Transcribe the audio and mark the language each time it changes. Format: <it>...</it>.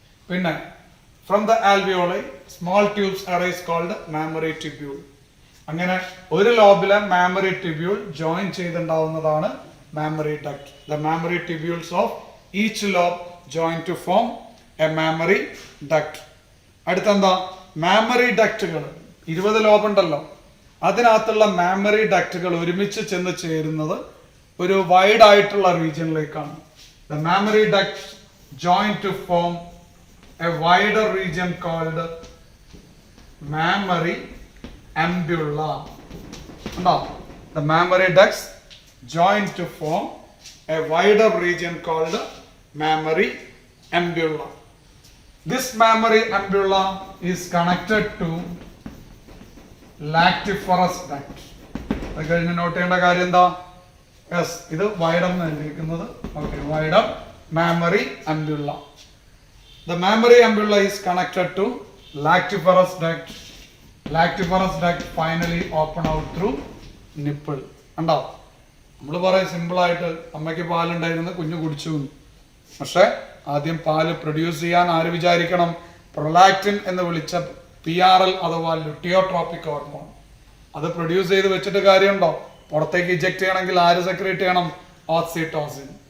<ml>പിന്നെ</ml> <en>From the alveoli small tubes arise called mammary tubule.</en> <ml>അങ്ങനെ ഒരു ലോബിലെ mammary tubule join ചെയ്തുണ്ടാവുന്നതാണ് mammary duct.</ml> <en>The mammary tubules of each lobe join to form a mammary duct.</en> <ml>അടുത്തെന്താ? Mammary ഡക്റ്റുകൾ 20 lobe ഉണ്ടല്ലോ, അതിനകത്തുള്ള mammary ഡക്റ്റുകൾ ഒരുമിച്ച് ചെന്ന് ചേരുന്നത് ഒരു wide ആയിട്ടുള്ള റീജിയനിലേക്കാണ്.</ml> <en>The mammary ducts join to form a wider region called mammary ampulla.</en> <ml>ഉണ്ടോ?</ml> <en>The mammary ducts join to form a wider region called mammary ampulla. This mammary ampulla is connected to lactiferous duct.</en> <ml>അത് കഴിഞ്ഞ് not ചെയ്യേണ്ട കാര്യം എന്താ? Yes, ഇത് വൈഡം എഴുതിയിരിക്കുന്നത്.</ml> <en>Okay, വൈഡം mammary ampulla. The mammary ampulla is connected to lactiferous duct. Lactiferous duct finally open out through nipple.</en> <ml>ഉണ്ടോ? നമ്മൾ പറയും സിമ്പിളായിട്ട്, അമ്മയ്ക്ക് പാലുണ്ടായിരുന്നു, കുഞ്ഞു കുടിച്ചു. പക്ഷെ ആദ്യം പാല് പ്രൊഡ്യൂസ് ചെയ്യാൻ ആര് വിചാരിക്കണം? പ്രൊലാക്റ്റിൻ എന്ന് വിളിച്ച PRL അഥവാ ലുട്ടിയോട്രോപിക് ഹോർമോൺ. അത് പ്രൊഡ്യൂസ് ചെയ്ത് വെച്ചിട്ട് കാര്യമുണ്ടോ? പുറത്തേക്ക് ഇജക്ട് ചെയ്യണമെങ്കിൽ ആര് സെക്രീറ്റ് ചെയ്യണം? ഓക്സിറ്റോസിൻ.</ml>